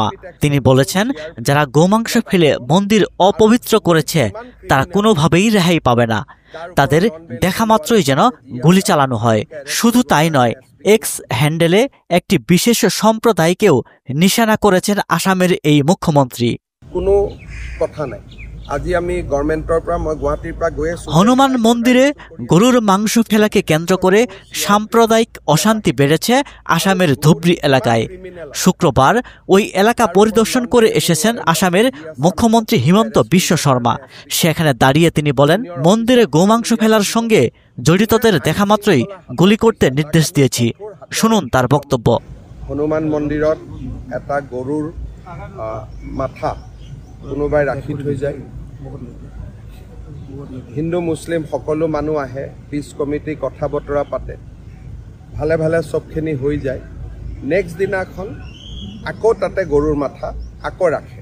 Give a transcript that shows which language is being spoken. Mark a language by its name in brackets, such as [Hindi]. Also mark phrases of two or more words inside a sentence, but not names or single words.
[Bangla] তিনি বলেছেন, যারা গোমাংস ফেলে মন্দির অপবিত্র করেছে তারা কোনোভাবেই রেহাই পাবে না। তাদের দেখা মাত্রই যেন গুলি চালানো হয়। শুধু তাই নয়, এক্স হ্যান্ডেলে একটি বিশেষ সম্প্রদায়কেও নিশানা করেছেন আসামের এই মুখ্যমন্ত্রী। [Assamese] কোনো কথা নাই। আজি আমি গভর্নমেন্টৰ পৰা মই গুৱাহাটীৰ পৰা গৈ আছো। [Bangla] হনুমান মন্দিরে গরুর মাংস ফেলাকে কেন্দ্র করে সাম্প্রদায়িক অশান্তি বেড়েছে আসামের ধুবড়ী এলাকায়। শুক্রবার ওই এলাকা পরিদর্শন করে এসেছেন আসামের মুখ্যমন্ত্রী হিমন্ত বিশ্ব শর্মা। সেখানে দাঁড়িয়ে তিনি বলেন, মন্দিরে গোমাংস ফেলার সঙ্গে জড়িতদের দেখা মাত্রই গুলি করতে নির্দেশ দিয়েছি। শুনুন তার বক্তব্য। [Assamese] হনুমান মন্দিৰত এটা গৰুৰ মাথা কোনোবাই ৰাখি থৈ যায়। হিন্দু মুছলিম সকলো মানুহ আহে, পিছ কমিটি কথা বতৰা পাতে, ভালে ভালে চবখিনি হৈ যায়। নেক্সট দিনাখন আকৌ তাতে গৰুৰ মাথা আকৌ ৰাখে।